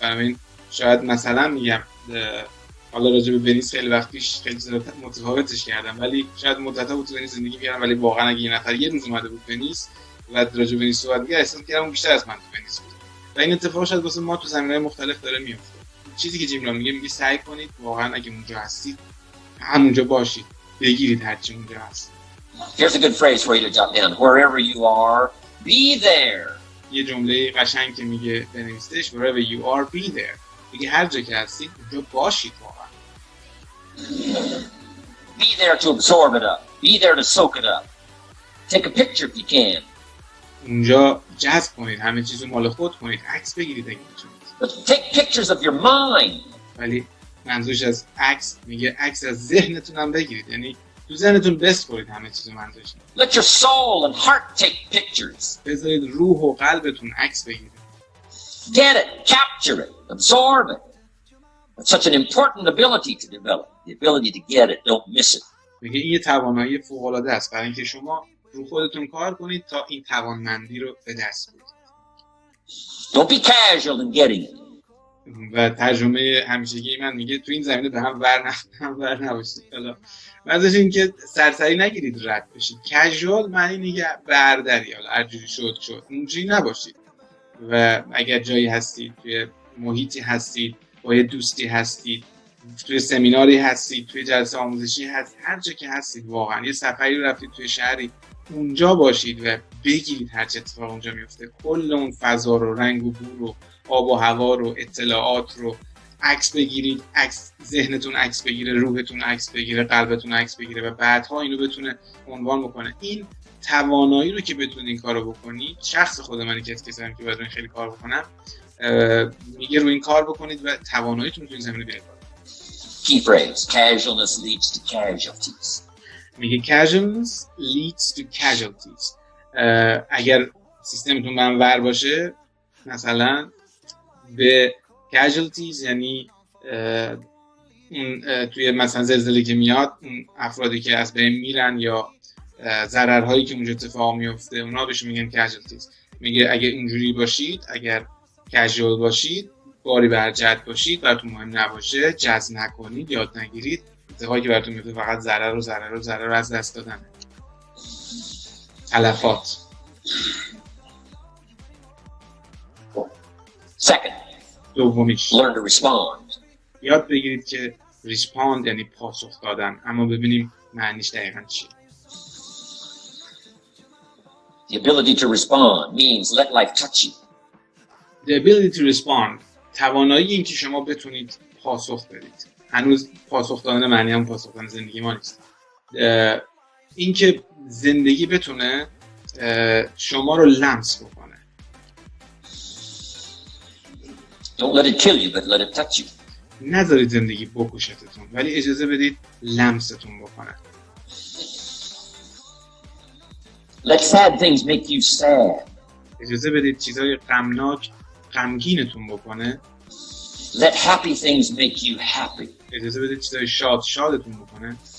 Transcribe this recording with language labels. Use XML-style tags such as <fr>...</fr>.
<fa>برای این شاید مثلا میگم حالا راجع به ونیس خیلی وقت پیش خیلی متفاوتش کردم، ولی شاید مدت‌ها بود تو ونیس زندگی می‌کردم، ولی واقعا اگه یه نفر یه روز اومده بود ونیس و راجع به ونیس صحبت می‌کرد، احساس می‌کردم اون بیشتر از من تو ونیس بود. و این اتفاق شاید واسه ما تو زمینه‌های مختلف داره میفته. چیزی که جیم را میگه سعی کنید واقعا اگه اونجا هستید همونجا باشید، بگیرید هرچی اونجا هست.</fa> <en>Here's a good phrase for you to jot down. Wherever you are, be there.</en> <fa>یه جمله قشنگ که میگه بنویسیدش</fa> <en>wherever you are be there.</en> <fa>میگه هر جا که هستید اونجا باشید واقعا.</fa> <en>Be there to absorb it up. Be there to soak it up. Take a picture if you can.</en> <fa>اونجا جذب کنید، همه چیزو مال خود کنید، عکس بگیرید اگه میتونید.</fa> <en>But take pictures of your mind.</en> <fa>ولی منظورش از عکس، میگه عکس از ذهنتون هم بگیرید، یعنی تو ذهنتون بسپرید همه چیزو. منظورش</fa> <en>Let your soul and heart take pictures.</en> <fa>بذارید روح و قلبتون عکس بگیره.</fa> <en>Get it, capture it, absorb it. It's such an important ability to develop. The ability to get it, don't miss it.</en> <fa>میگه این یه توانایی فوق‌العاده است برای اینکه شما رو خودتون کار کنید تا این توانمندی رو به دست بیارید.</fa> <en>Don't be casual in getting it.</en> <fa>و ترجمه همیشگی من میگه تو این زمینه به هم ور نباشید. حالا منظورش این که سرسری نگیرید رد بشید. کژوال معنی میگه بردری، حالا هر جوری شد اونجوری نباشید. و اگر جایی هستید، توی محیطی هستید، با یه دوستی هستید، توی سمیناری هستید، توی جلسه آموزشی هست، هر جا که هستید، واقعا یه سفری رو رفتید توی شهری، اونجا باشید و بگیرید هر چه اتفاق اونجا میفته. کل اون فضا رو، رنگ و بو رو، آب و هوا رو، اطلاعات رو عکس بگیرید. عکس ذهنتون عکس بگیره، روحتون عکس بگیره، قلبتون عکس بگیره و بعدها اینو بتونه عنوان بکنه. این توانایی رو که بتونید این کارو بکنید، شخص خود من که کسایی که باید خیلی کار بکنم، میگه روی این کار بکنید و تواناییتون تو این زمینه بیارید.</fa> <en>Key phrase, casualness leads to casualties.</en> <fa>میگه</fa> <en>casualness leads to casualties.</en> <fa>اگر سیستمتون منور باشه، مثلا به casualties یعنی اون توی مثلا زلزله که میاد، اون افرادی که از بین میرن یا ضررهایی که اونجا اتفاق میفته، اونا بهش میگن casualties. میگه اگه اینجوری باشید، اگر کژوال باشید، باری برجت باشید، براتون مهم نباشه، جذب نکنید، یاد نگیرید، اتفاقی که براتون میفته فقط ضرر از دست دادن، تلفات.</fa> <en>Second,</en> <fa>دومیش</fa> <en>learn to respond.</en> <fa>یاد بگیرید که respond یعنی پاسخ دادن. اما ببینیم معنیش دقیقاً چیه.</fa> <en>The ability to respond means let life touch you. The ability to respond،</en> <fa>توانایی این که شما بتونید پاسخ بدید. هنوز پاسخ دادن معنی هم پاسخ دادن زندگی ما نیست. این که زندگی بتونه شما رو لمس بکنه.</fa> <en>Don't let it kill you, but let it touch you.</en> <fa>نذارید زندگی بکشتتون، ولی اجازه بدید لمستون بکنه.</fa> <en>Let sad things make you sad.</en> <fa>اجازه بدید چیزهای غمگینتون بکنه.</fa> <en>Let happy things make you happy.</en> <fa>اجازه بدید چیزهای شادتون بکنه.</fa>